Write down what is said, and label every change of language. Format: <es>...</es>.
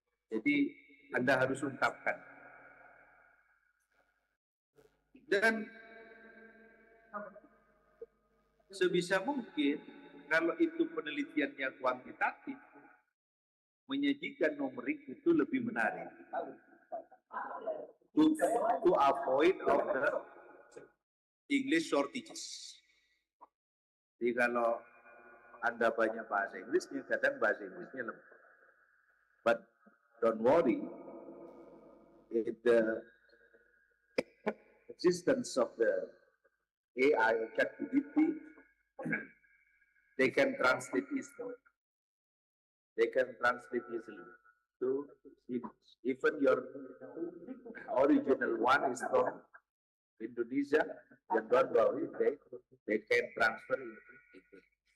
<id>Jadi Anda harus ungkapkan. Dan sebisa mungkin kalau itu penelitiannya kuantitatif, menyajikan numerik itu lebih menarik.</id> <en>To avoid of the English shortages.</en> <id>Jadi kalau Anda banyak bahasa Inggrisnya, kadang bahasa Inggrisnya lemah.</id> <en>But don't worry, if the existence of the AI or ChatGPT, they can translate easily. They can translate easily to English. Even your original one is from Indonesia, then don't worry, they can transfer into English.</en>